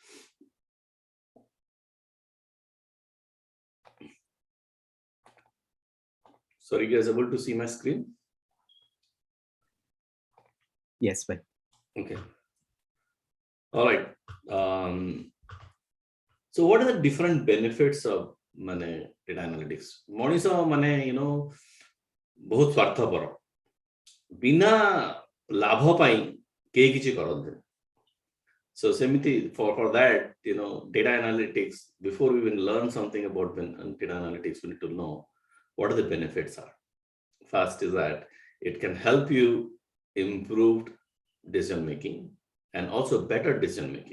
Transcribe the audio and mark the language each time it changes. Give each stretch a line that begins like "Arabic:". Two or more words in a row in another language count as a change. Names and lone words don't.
English: Sorry, you guys able to see my screen? Yes, but okay. All right. So what are the different benefits of data analytics?
Odia: ମଣିଷ ବହୁତ ସ୍ୱାର୍ଥପର ବିନା ଲାଭ ପାଇ କେ କିଛି କରନ୍ତେ.
English: So semiti for that, data analytics, before we even learn something about data analytics, we need to know what are the benefits are. First is that it can help you improved decision making and also better decision making.